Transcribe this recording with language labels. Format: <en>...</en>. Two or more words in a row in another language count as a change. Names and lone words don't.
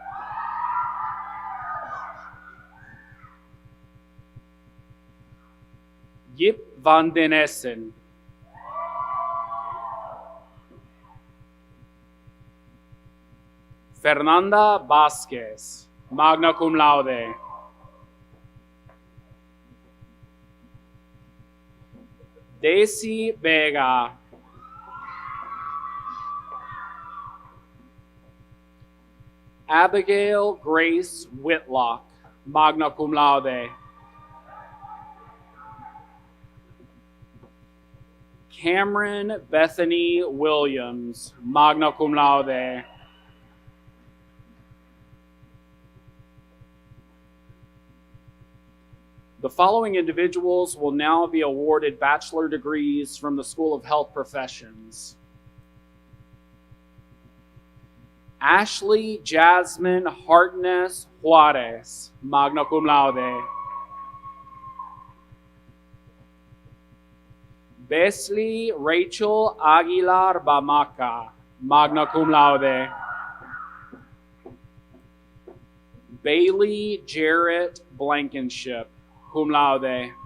<en>Yip van den Essen. Fernanda Vasquez,</en> <la>magna cum laude.</la> <en>Daisy Vega. Abigail Grace Whitlock,</en> <la>magna cum laude.</la> <en>Cameron Bethany Williams,</en> <la>magna cum laude.</la> <en>The following individuals will now be awarded bachelor degrees from the School of Health Professions. Ashley Jasmine Hartness Juarez,</en> <la>magna cum laude.</la> <en>Besley Rachel Aguilar Bamaca,</en> <la>magna cum laude.</la> <en>Bailey Jarrett Blankenship,</en> <la>cum laude.</la>